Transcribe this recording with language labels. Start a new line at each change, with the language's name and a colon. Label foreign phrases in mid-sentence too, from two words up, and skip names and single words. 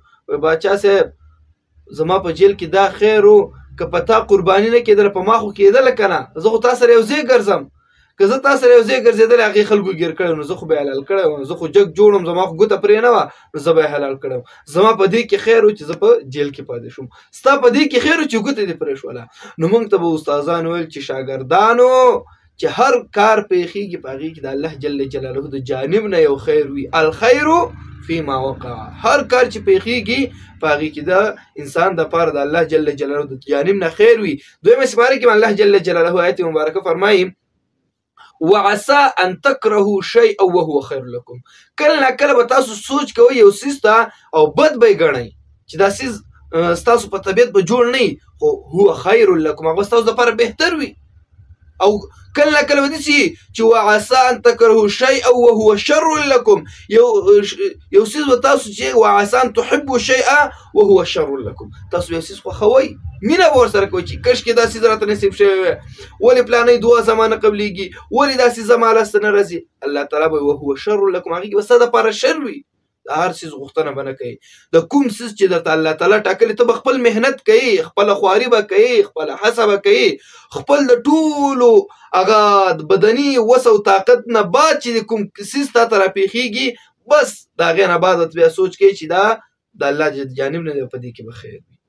Pashto: وایي باچا صاحب زما په جیل کې دا خیر و که په تا قرباني نه کېدله په ما خو کېدله که نه، زه خو تا سره یو ځای ګرځم، که زه تا سره یو ځای ګرځېدلی هغې خلکو ګیر کړی نو زه خو به یې حلال کړی وم، زه خو جګ جوړ وم، زما خو ګوته پرې نه وه نو زه به یې حلال کړی وم. زما په دې کې خیر و چې زه په جیل کې پاتې شوم، ستا په دې کې خیر و چې ګوته دې پرې شوله. نو موږ ته به استادان ویل چې شاګردانو چې هر کار پیښیږي په هغې کې د
Arabic: الله جل جلاله
Pashto: د جانب نه یو خیر وي.
Arabic: الخیر فيما وقع،
Pashto: هر کار چې پیښیږي په هغې کې د انسان دپاره د
Arabic: الله جل جلاله
Pashto: د جانب نه خیر وي. دویمه سپاره کې
Arabic: الله جل جلاله
Pashto: آیت مبارکه فرمایي
Arabic: وعسى ان تكرهوا شيئا وهو خير لكم.
Pashto: کله نه کله به تاسو سوچ کوئ یو څیز ته او بد به یې ګڼئ چې دا څیز ستاسو په طبیعت به جوړ نه وي، خو
Arabic: هو خیر لکم
Pashto: هغه ستاسو دپاره بهتر وي. او کله نه کله به داسې چې
Arabic: وعسى ان تکرهوا شیئا وهو شر لکم،
Pashto: یو څیز به تاسو چې
Arabic: وعسى ان تحبوا شیئا وهو شر لکم،
Pashto: تاسو یو څیز خوښوئ، مینه به ورسره کوئ چې کاشکې دا څیز راته نصیب شوی وی، ولې پلانۍ دعا زما نه قبلیږي، ولې دا څیز زما لاسته نه راځي،
Arabic: الله تعالی
Pashto: به
Arabic: وهو شر لکم
Pashto: هغې کې به ستا دپاره شر وي. د هر څیز غوښتنه به نه کوي. د کوم څیز چې درته
Arabic: الله تعالی
Pashto: ټاکلی ته به خپل محنت کوي، خپله خواري به کوي، خپله هڅه به کوي، خپل د ټولو هغه بدني وس او طاقت نه بعد چې کوم څیز تا ته راپېښېږي بس د هغې نه بعد بیا سوچ کوي چې دا د الله جانب نه دی، په دې کې به خیر وي.